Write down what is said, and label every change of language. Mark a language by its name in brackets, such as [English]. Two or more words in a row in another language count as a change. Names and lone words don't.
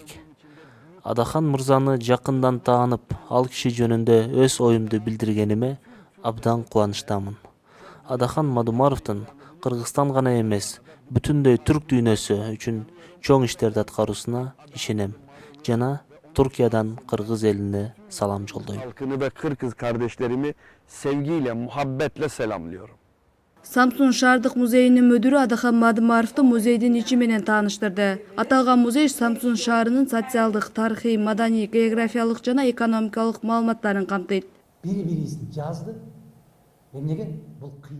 [Kyrgyz] Адахан мырзаны жакындан таанып, ал киши жөнүндө өз оюмду билдиргениме абдан кубанычтамын. Адахан Мадумаровдун Кыргызстан гана эмес, бүтүндөй түрк дүйнөсү үчүн чоң иштерди аткаруусуна ишенем жана Туркиядан Кыргыз элине салам жолдойм. [Turkish] Halkını ve Kırgız kardeşlerimi sevgiyle, muhabbetle selamlıyorum. [Kyrgyz] Самсун шаардык музейинин мүдүрү Адахан Мадумаровду музейдин ичи менен тааныштырды. Аталган музей Самсун шаарынын социалдык, тарыхый, маданий, географиялык жана экономикалык маалыматтарын камтыйт. Бири-бирисин жазды. Эмнеге? Бул кыйын.